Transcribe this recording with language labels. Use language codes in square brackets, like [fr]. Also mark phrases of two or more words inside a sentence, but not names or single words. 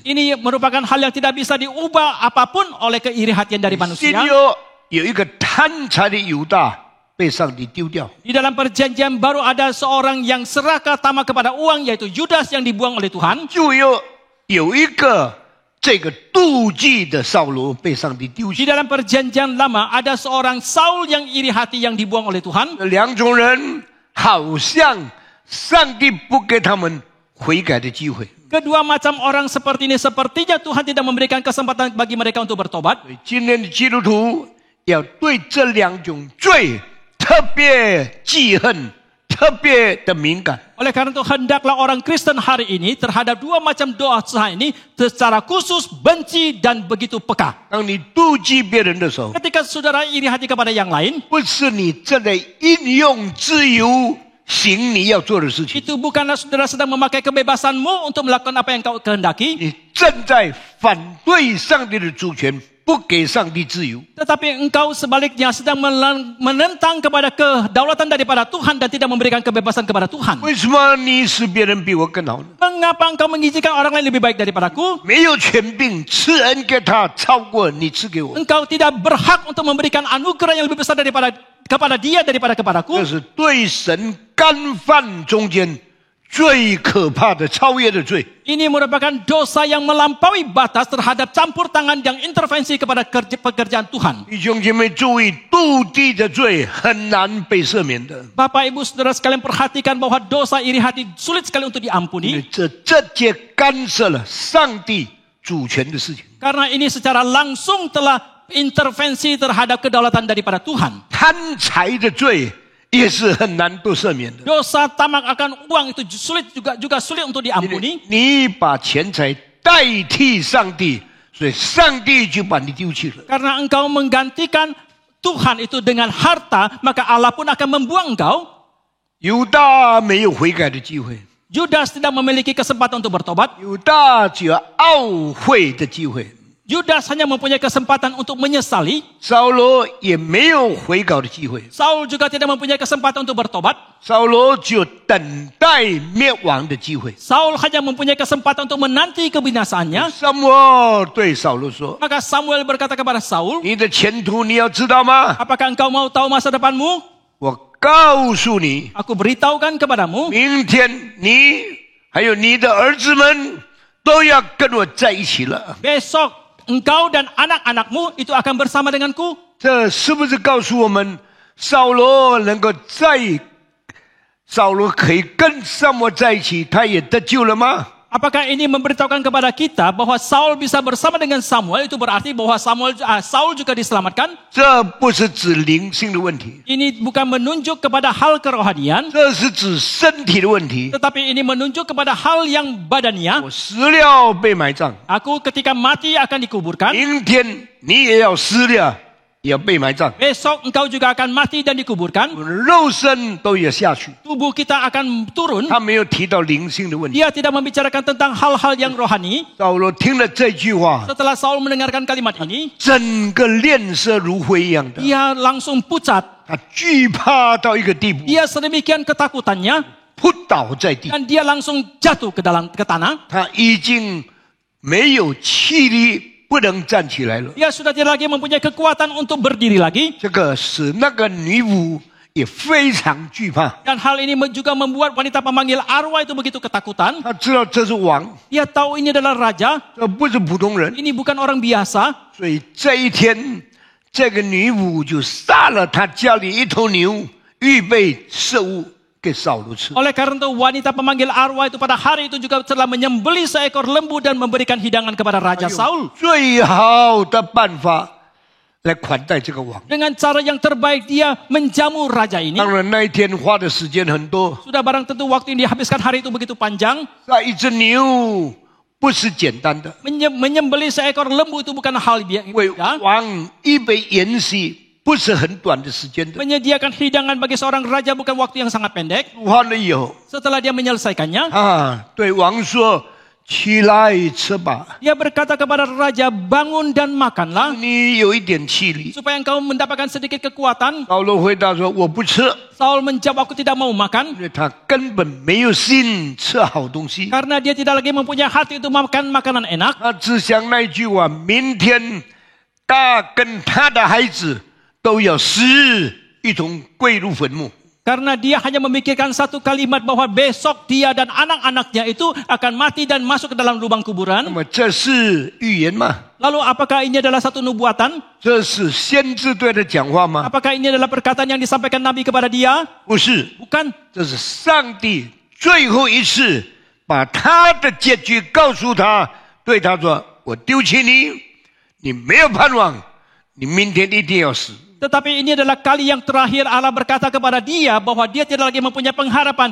[id] Ini merupakan hal yang tidak bisa diubah apapun oleh keiri hatian dari [zh] 新 [id] manusia. [zh] 约有一个贪财的犹大被上帝丢掉， [id] Di dalam perjanjian baru ada seorang yang serakah tamak kepada uang, yaitu Yudas yang dibuang oleh Tuhan. [zh] 就有一个这个妒忌的扫罗被上帝丢 [id] Di [zh] 弃。 [id] dalam perjanjian lama ada seorang Saul yang iri hati yang dibuang oleh Tuhan. [zh] 这两种人好像上帝不给他们悔改的机会。 [id] Kedua macam orang seperti ini sepertinya Tuhan tidak memberikan kesempatan bagi mereka untuk bertobat. [zh] 所以今天的基督徒要对这两种罪特别记恨、特特别的敏感。 [id] Oleh karena itu hendaklah orang Kristen hari ini terhadap dua macam dosa ini secara khusus benci dan begitu peka. [zh] 当你妒忌别人的时候， [id] Ketika saudara iri hati kepada yang lain, [zh] 不是你正在应用自由行你要做的事情， [id] itu bukanlah saudara sedang memakai kebebasanmu untuk melakukan apa yang kau kehendaki, [zh] 你正在反对上帝的主权，不给上帝自由。 [id] tetapi engkau sebaliknya sedang menentang kepada kedaulatan daripada Tuhan dan tidak memberikan kebebasan kepada Tuhan. [zh] 为什么你使别人比我更好呢？ [id] Mengapa engkau mengizinkan orang lain lebih baik daripadaku? [zh] 没有权柄赐恩给他，超过你赐给我。 [id] Engkau tidak berhak untuk memberikan anugerah yang lebih besar kepada dia daripada [zh] 这 [id] kepadaku. [zh] 是对神干犯中间最可怕的超越的罪。 [id] Ini merupakan dosa yang melampaui batas terhadap campur tangan yang intervensi kepada pekerjaan Tuhan. [zh] 弟兄姐妹注意，妒忌的罪很难被赦免的。 [id] Bapak Ibu Saudara sekalian perhatikan bahwa dosa iri hati sulit sekali untuk [zh] 因为 [id] diampuni. [zh] 这直接干涉了上帝主权的事情。 [id] Karena ini secara langsung telah intervensi terhadap kedaulatan daripada Tuhan. [zh] 贪财的罪也是很难被赦免的。 [id] Dosa tamak akan uang itu juga sulit untuk [zh] 因为 [id] diampuni. [zh] 你把钱财代替上帝，所以上帝就把你丢弃了。 [id] Karena engkau menggantikan Tuhan itu dengan harta, maka Allah pun akan membuang engkau. [zh] 犹大没有悔改的机会， [id] Yudas tidak memiliki kesempatan untuk bertobat. [zh] 犹大只有懊悔的机会。 [id] Yudas hanya mempunyai kesempatan untuk menyesali. [zh] 扫罗也没有悔改的机会， [id] Saul juga tidak mempunyai kesempatan untuk bertobat. [zh] 扫罗只有等待灭亡的机会。 [id] Saul hanya mempunyai kesempatan untuk menanti kebinasaannya. [zh] 撒母耳对扫罗说 [id] Maka Samuel berkata kepada Saul, [zh] 你的前途你要知道吗？ [id] apakah engkau mau tahu masa depanmu? [zh] 我告诉你， [id] Aku beritahukan kepadamu, [zh] 明天你还有你的儿子们都要跟我在一起了。 [id] besok engkau dan anak-anakmu itu akan bersama denganku. [zh] 这是不是告诉我们，扫罗可以跟撒母耳在一起，他也得救了吗？ [id] Apakah ini memberitahukan kepada kita bahwa Saul bisa bersama dengan Samuel, itu berarti bahwa Saul juga diselamatkan? [zh] 这不是指灵性的问题， [id] Ini bukan menunjuk kepada hal kerohanian, [zh] 这是指身体的问题。 [id] tetapi ini menunjuk kepada hal yang badania. [zh] 我死了被埋葬， [id] Aku ketika mati akan dikuburkan. [zh] 明天你也要死了，也要被埋葬， [id] Besok engkau juga akan mati dan dikuburkan. [zh] 我的肉身都要下去。 [id] Tubuh kita akan turun. [zh] 他没有提到灵性的问题。 [id] Dia tidak membicarakan tentang hal-hal yang rohani. [zh] 扫罗听了这句话， [id] Setelah Saul mendengarkan kalimat ini, [zh] 整个脸色如灰一样的， [id] dia langsung pucat. [zh] 他惧怕到一个地步， [id] Dia sedemikian ketakutannya [zh] 扑倒在地。 [id] dan dia langsung jatuh ke tanah. [zh] 他已经没有气力，不能站起来了。 [id] Dia sudah tidak lagi mempunyai kekuatan untuk berdiri lagi. [zh] 这个使那个女巫也非常惧怕。 [id] Dan hal ini juga membuat wanita pemanggil arwah itu begitu ketakutan. [zh] 他知道这是王， [id] Dia tahu ini adalah raja. [zh] 这不是普通人， [id] Ini bukan orang biasa. [zh] 所以这一天，这个女巫就杀了他家里一头牛，预备食物给扫罗吃。 [id] Oleh karena itu wanita pemanggil arwah itu pada hari itu juga telah menyembelih seekor lembu dan memberikan hidangan kepada Raja Saul. [zh] 最好的办法来款待这个王。 [id] Dengan cara yang terbaik dia menjamu raja ini. [zh] 当然那一天花的时间很多， [id] Sudah barang tentu waktu yang dihabiskan hari itu begitu panjang. [zh] 杀一只牛不是简单的， [id] Menyembelih seekor lembu itu bukan hal [zh] 为 [id] biasa. [zh] 王预备筵席不是很短的时间的。 [id] Menyediakan hidangan bagi seorang raja bukan waktu yang sangat pendek. [zh] 煮完了以后， [id] Setelah dia menyelesaikannya, [zh] 对王说：“起来吃吧， [id] dia berkata kepada raja, bangun dan makanlah [zh] 你有一点气力。 [id] supaya engkau mendapatkan sedikit kekuatan. ” [zh] 扫罗回答说：“我不吃， [id] Saul menjawab, aku tidak mau makan. [zh] 因为他根本没有心吃好东西。 [id] Karena dia tidak lagi mempunyai hati untuk makan makanan enak. [zh] 他只想那一句话：明天他跟他的孩子都要死，一同归入坟墓。 [id] Karena dia hanya memikirkan satu kalimat bahwa besok dia dan anak-anaknya itu akan mati dan masuk ke dalam lubang [zh] 那 [id] kuburan. [zh] 么这是预言吗？ [id] Lalu apakah ini adalah satu nubuatan? [zh] 这是先知对他讲话吗？ [id] Apakah ini adalah perkataan yang disampaikan Nabi kepada dia? [zh] 不是， [id] Bukan. [zh] 这是上帝最后一次把他的结局告诉他，对他说：“我丢弃你，你没有盼望，你明天一定要死。” [id] Tetapi ini adalah kali yang terakhir Allah berkata kepada dia bahwa dia tidak lagi mempunyai pengharapan.